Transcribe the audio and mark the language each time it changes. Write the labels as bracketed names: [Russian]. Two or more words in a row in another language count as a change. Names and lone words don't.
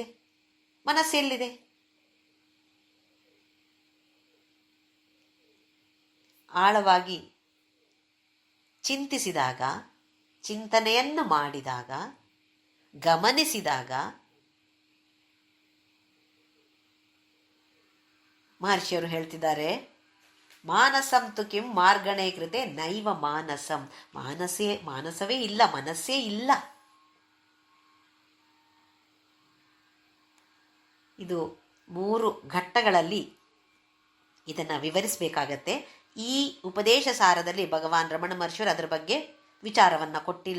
[Kannada] ಮನಸ್ಸೆಲ್ಲಿದೆ? ಆಳವಾಗಿ ಚಿಂತಿಸಿದಾಗ, ಚಿಂತನೆಯನ್ನು ಮಾಡಿದಾಗ, ಗಮನಿಸಿದಾಗ ಮಹರ್ಷಿಯವರು ಹೇಳ್ತಿದ್ದಾರೆ, [Sanskrit] ಮಾನಸಂ ತು ಕಿಂ ಮಾರ್ಗಣೇ ಕೃತೆ ನೈವ ಮಾನಸಂ. [Kannada] ಮಾನಸವೇ ಇಲ್ಲ, ಮನಸ್ಸೇ ಇಲ್ಲ. ಇದು 3 ಘಟ್ಟಗಳಲ್ಲಿ ಇದನ್ನು ವಿವರಿಸಬೇಕಾಗತ್ತೆ. ಈ ಉಪದೇಶ ಸಾರದಲ್ಲಿ ಭಗವಾನ್ ರಮಣ ಮಹರ್ಷಿಯವರು ಅದರ ಬಗ್ಗೆ ವಿಚಾರವನ್ನು ಕೊಟ್ಟಿಲ್ಲ.